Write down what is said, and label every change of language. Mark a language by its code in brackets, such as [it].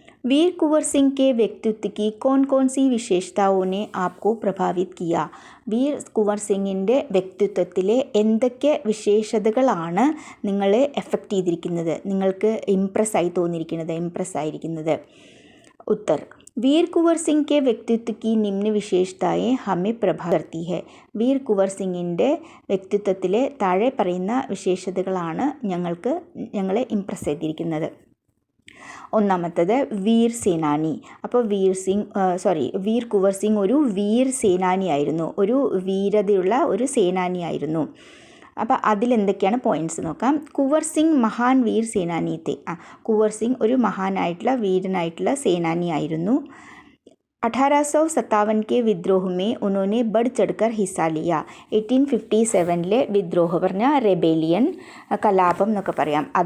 [hi] वीर कुंवर सिंह के व्यक्तित्व की कौन कौन सी विशेषताओं ने आपको प्रभावित किया? [ml] വീർ കുവർ സിംഗിൻ്റെ വ്യക്തിത്വത്തിലെ എന്തൊക്കെ വിശേഷതകളാണ് നിങ്ങളെ എഫക്റ്റ് ചെയ്തിരിക്കുന്നത്, നിങ്ങൾക്ക് ഇംപ്രസ് ആയിരിക്കുന്നത്? [hi] ഉത്തർ: वीर कुंवर सिंह के व्यक्तित्व की निम्न विशेषताएं हमें प्रभावित करती है. [ml] വീർ കുവർ സിംഗിൻ്റെ വ്യക്തിത്വത്തിലെ താഴെ പറയുന്ന വിശേഷതകളാണ് ഞങ്ങളെ ഇംപ്രസ് ചെയ്തിരിക്കുന്നത്. ഒന്നാമത്തത് വീർ സേനാനി. അപ്പോൾ വീർ കുവർ സിംഗ് ഒരു വീർ സേനാനിയായിരുന്നു, ഒരു വീരതയുള്ള ഒരു സേനാനിയായിരുന്നു. അപ്പോൾ അതിലെന്തൊക്കെയാണ് പോയിൻറ്റ്സ് നോക്കാം. കുവർ സിംഗ് [hi] മഹാൻ വീർ സേനാനിത്തെ. [ml] കുവർ സിംഗ് ഒരു വീരനായിട്ടുള്ള സേനാനിയായിരുന്നു. [hi] 1857 के विद्रोह में उन्होंने बढ़ चढ़कर हिस्सा लिया. [ml] 1857 വിദ്രോഹ പറഞ്ഞാൽ റെബേലിയൻ, കലാപം എന്നൊക്കെ പറയാം.